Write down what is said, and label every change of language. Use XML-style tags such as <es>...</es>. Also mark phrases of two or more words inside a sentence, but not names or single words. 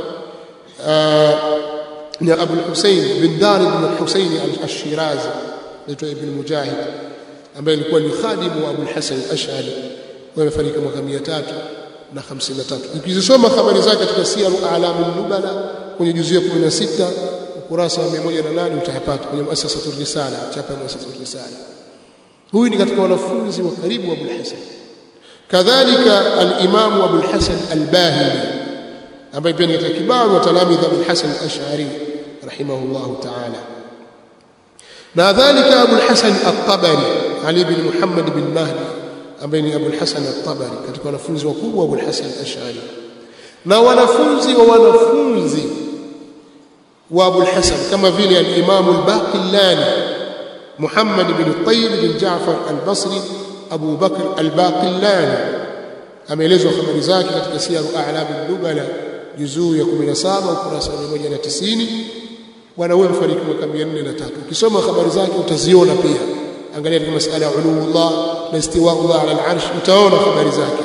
<sw>ni Abu al-Husayn bin Dar ibn al-Husayn al-Shirazi, anaitwa Ibn Mujahid, ambaye alikuwa ni khadimu wa Abu al-Hasan al-Ash'ari, amefariki mwaka 353. Ukizisoma habari zake katika Siyaru A'lamun Nubala kwenye juzuu ya 16 ukurasa wa 108 utayapata kwenye Muassasatur Risala, chapa Muassasatur Risala. Huyu ni katika wanafunzi wa karibu wa Abu al-Hasan. Kadhalika al-Imam Abu al-Hasan al-Bahili, ambaye pia ni katika</sw> <ar>kibaru wa talamidha</ar> <sw>Abu al-Hasan al-Ash'ari</sw> <ar>rahimahullahu ta'ala.</ar> <sw>Na dhalika Abu al-Hasan al-Tabari, Ali bin Muhammad bin Mahdi, ambaye ni Abu al-Hasan al-Tabari, katika wanafunzi wakubwa wa Abu al-Hasan al-Ash'ari, na wanafunzi wa Abu al-Hasan kama vile al-Imam al-Baqillani Muhammad bin Tayyib bin Ja'far al-Basri, Abu Bakr al-Baqillani, ameelezwa habari zake katika Siyaru A'lamun Nubala juzuu ya 17 ukurasa wa 190. Bwana huyo mfariki mwaka 403. Ukisoma habari zake utaziona pia, angalia katika masala ya uluullah na</sw> <ar>istiwa'ullah 'ala al-'arsh,</ar> <sw>utaona habari zake.</sw>